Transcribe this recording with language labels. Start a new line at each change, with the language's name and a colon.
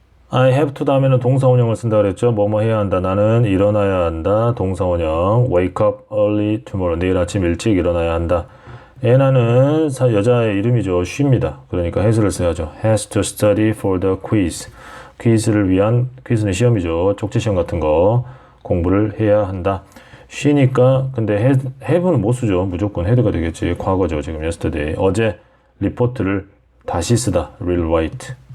English: I have to
Korean: 다음에는 동사원형을 쓴다 그랬죠. 뭐뭐 해야 한다. 나는 일어나야 한다. 동사원형.
English: Wake up early tomorrow.
Korean: 내일 아침 일찍 일어나야 한다. 애나는 여자의 이름이죠. she입니다. 그러니까 has를 써야죠.
English: has to study for the quiz.
Korean: 퀴즈를 위한, 퀴즈는 시험이죠. 쪽지시험 같은 거 공부를 해야 한다. she니까 근데 have는 못 쓰죠. 무조건 had가 되겠지. 과거죠. 지금
English: yesterday.
Korean: 어제 리포트를 다시 쓰다.
English: rewrite.